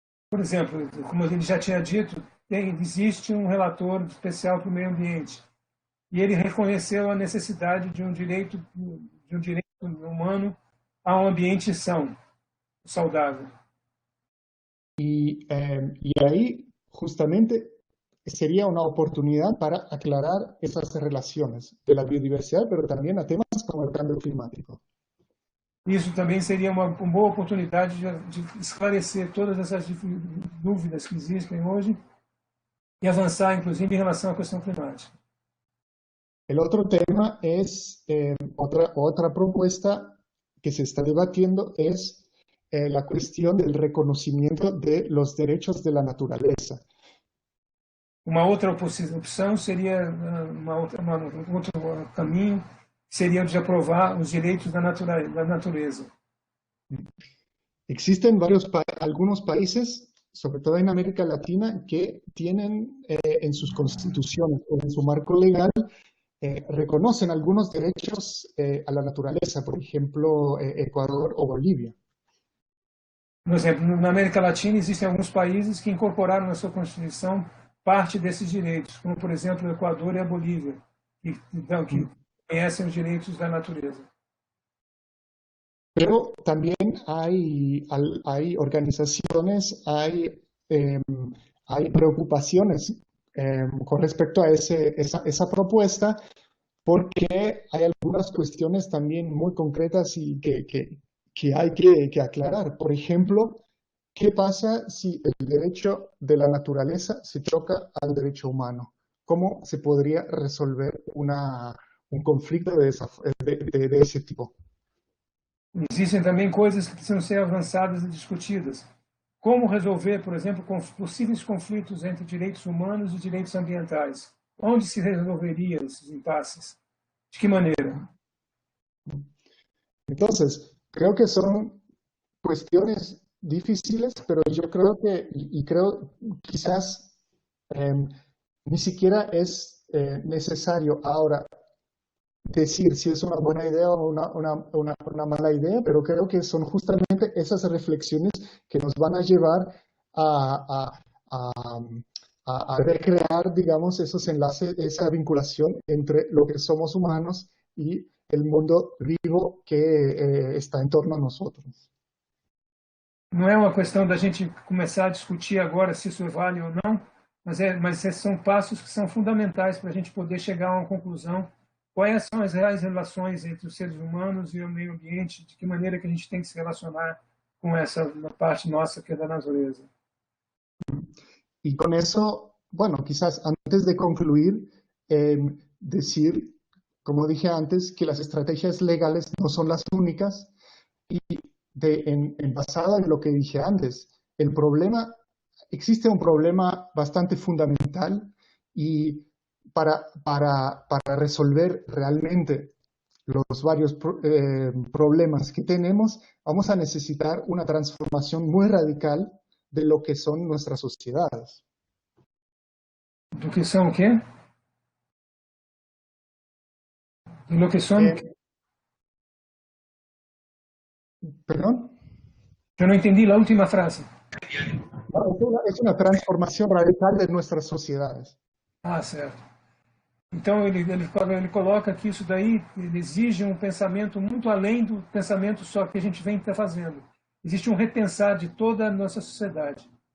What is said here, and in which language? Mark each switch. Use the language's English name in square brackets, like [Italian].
[Portuguese] Por exemplo, como ele já tinha dito, existe um relator especial para o meio ambiente. E ele reconheceu a necessidade de um direito humano a um ambiente são, saudável. [Spanish] Y ahí justamente sería una oportunidad para aclarar esas relaciones de la biodiversidad, pero también a temas como el cambio climático. [Portuguese] Isso também seria uma boa oportunidade de esclarecer todas essas dúvidas que existem hoje e avançar, inclusive, em relação à questão climática. [Spanish] El otro tema es, otra propuesta que se está debatiendo es la cuestión del reconocimiento de los derechos de la naturaleza. [Portuguese] Uma outra opção seria, outro caminho, seria de aprovar os direitos da natureza. [Spanish] Existen algunos países, sobre todo en América Latina, que tienen en sus constituciones o en su marco legal reconocen algunos derechos a la naturaleza, por ejemplo, Ecuador o Bolivia. [Portuguese] Por exemplo, na América Latina existem alguns países que incorporaram na sua Constituição parte desses direitos, como, por exemplo, o Equador e a Bolívia, que conhecem os direitos da natureza. [Spanish] Pero también hay organizaciones, hay preocupaciones con respecto a esa propuesta, porque hay algunas cuestiones también muy concretas y que hay que aclarar. Por ejemplo, ¿qué pasa si el derecho de la naturaleza se choca al derecho humano? ¿Cómo se podría resolver un conflicto de ese tipo? [Portuguese] Existem também coisas que precisam ser avançadas e discutidas. Como resolver, por exemplo, possíveis conflitos entre direitos humanos e direitos ambientais? Onde se resolveria esses impasses? [Spanish] ¿De qué manera? Entonces, creo que son cuestiones difíciles, pero yo creo creo quizás ni siquiera es necesario ahora decir si es una buena idea o una mala idea, pero creo que son justamente esas reflexiones que nos van a llevar a recrear, digamos, esos enlaces, esa vinculación entre lo que somos humanos y el mundo vivo que está en torno a nosotros. [Portuguese] Não é uma questão da gente começar a discutir agora se isso vale ou não, mas são passos que são fundamentais para a gente poder chegar a uma conclusão. Quais são as reais relações entre os seres humanos e o meio ambiente? De que maneira que a gente tem que se relacionar com essa parte nossa que é da natureza? [Spanish] Y con eso, bueno, quizás antes de concluir, decir, como dije antes, que las estrategias legales no son las únicas y basado en lo que dije antes, existe un problema bastante fundamental y para resolver realmente los varios problemas que tenemos, vamos a necesitar una transformación muy radical de lo que son nuestras sociedades. [Portuguese] Do que são o quê? Do que são? [Spanish] ¿Perdón? [Portuguese] Eu não entendi a última frase. [Spanish] Es una transformación radical de nuestras sociedades. [Portuguese] Ah, certo. Então ele coloca que isso daí ele exige um pensamento muito além do pensamento só que a gente vem fazendo. Existe um repensar de toda a nossa sociedade.